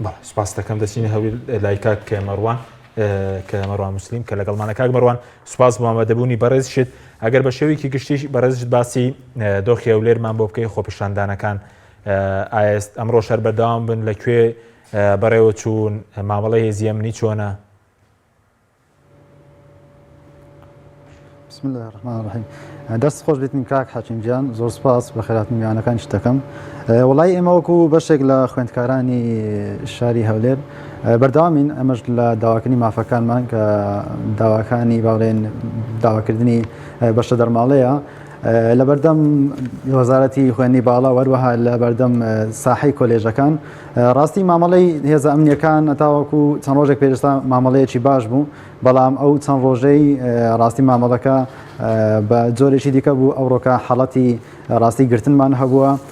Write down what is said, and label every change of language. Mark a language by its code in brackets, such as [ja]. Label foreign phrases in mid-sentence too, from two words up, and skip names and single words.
[ckb] سپاس دەکەم دەچینە هەوی لای کاک مەڕوان کە مەڕوان موسلیم کە لەگەڵمانە کاک مەڕوان سوپاس بۆ ئامادەبوونی بەڕێزشت ئەگەر بە شێوەیەکی گشتی بەڕێزشت باسی دۆخی هەولێرمان بۆ بکەی خۆپیشاندانەکان ئایست ئەمڕۆ شەر بەردەوام بن لەکوێ بەڕێوە چوون مامەڵەی هێزی ئەمنی چۆنە؟ [ar] بسم الله الرحمن الرحیم [ckb] دەست خۆش بێتین کاک حەکیمجان زۆر سپاس بە خێراتنی میوانەکانی شتەکەم وڵای ئێمە وەکو بەشێک لە خوێندکارانی شاری هەولێر بەردەوامین ئەمەش لە داواکردنی مافەکانمان کە داواکانی باڵێن داواکردنی بەشە دەرماڵەیە لە بەردەم وەزارەتی خوێندنی باڵا وەروەها لە بەردەم ساحەی کۆلێژەکان ڕاستی مامەڵەی هێزە ئەمنیەکان هەتاوەکو چەند ڕۆژێک پێشتا مامەڵەیەکی باش بوو بەڵام ئەو چەند ڕۆژەی ڕاستی مامەڵەکە بە جۆرێکی دیکە بوو ئەوڕۆکە حەڵەتی ڕاستی گرتنمان هەبووە